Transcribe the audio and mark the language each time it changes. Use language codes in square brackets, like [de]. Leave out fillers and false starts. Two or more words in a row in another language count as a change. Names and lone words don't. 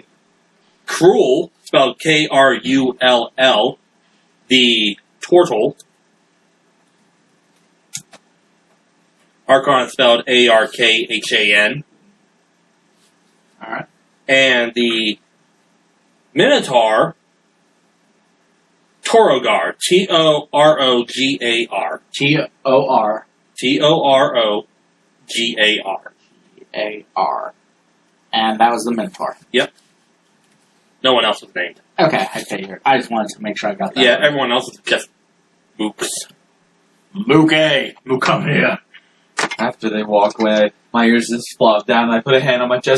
[en] Krull, spelled K-R-U-L-L. The Tortle. Archon, spelled A-R-K-H-A-N. Alright. And the Minotaur, Torogar. T-O-R-O-G-A-R. T-O-R. T-O-R-O-G-A-R. A-R. And that was the Minotaur. Yep. No one else was named. Okay, I figured. I just wanted to make sure I got that. Yeah, right. everyone else is just mooks. Mookie! Mook, come here! After they walk away, my ears just flop down, and I put a hand on my chest.